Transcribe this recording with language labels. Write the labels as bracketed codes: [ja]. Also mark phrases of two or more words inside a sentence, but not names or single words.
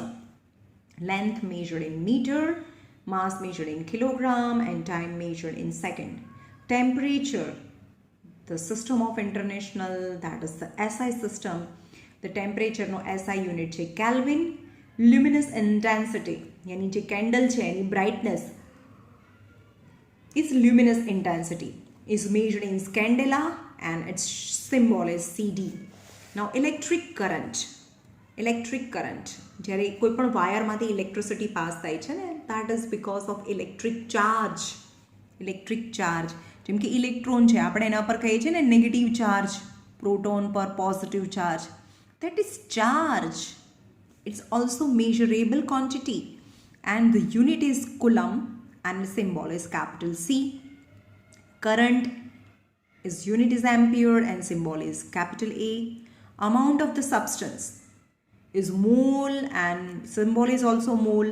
[en] Length measured in meter, mass measured in kilogram, and time measured in second. Temperature, the system of international, that is the SI system, the temperature [gu] no SI unit છે [en] Kelvin. Luminous intensity yani [gu] જે candle છે એની [en] brightness is luminous intensity, is measured in scandela and its symbol is CD. Now electric current [gu] જ્યારે કોઈ પણ વાયરમાંથી ઇલેક્ટ્રિસિટી પાસ થાય છે ને, [en] that is because of electric charge. [gu] જેમ કે ઇલેક્ટ્રોન છે, આપણે એના પર કહીએ છીએ ને [en] negative charge, [gu] પ્રોટોન પર [en] positive charge, that is charge. It's also measurable quantity and the unit is coulomb and the symbol is capital C. Current is unit is ampere and symbol is capital A. Amount of the substance is mole and symbol is also mole.